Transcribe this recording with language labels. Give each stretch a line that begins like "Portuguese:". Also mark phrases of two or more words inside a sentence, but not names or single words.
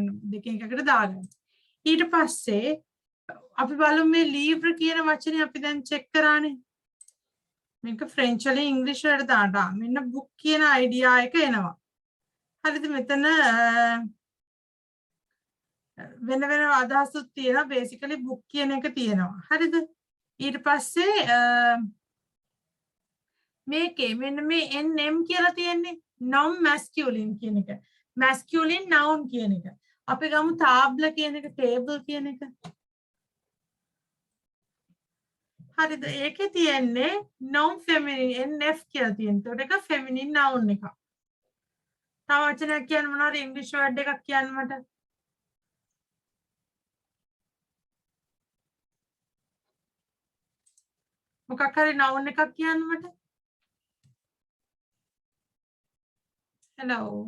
Sinhala: දෙකෙන් එකකට දාගන්න. ඊට පස්සේ අපි බලමු මේ leave කියන වචනේ අපි දැන් check කරානේ. මේක French වලින් English වලට දාන්න. මෙන්න book කියන idea එක එනවා. හරිද? මෙතන වෙන වෙන අදහසුත් තියෙනවා basically book කියන එක තියෙනවා හරිද ඊට පස්සේ මේකේ මෙන්න මේ nm කියලා තියෙන්නේ
English: non masculine
Sinhala: කියන එක
English: masculine noun
Sinhala: කියන එක අපි ගමු table කියන එක table කියන එක හරිද ඒකේ තියෙන්නේ
English: non feminine nf
Sinhala: කියලා තියෙනවා ඒකට එක
English: feminine noun
Sinhala: එකක් තව වචනයක් කියන්න මොනවාද
English: english word
Sinhala: එකක් කියන්න මට මොකක් හරි noun එකක් කියන්න මට hello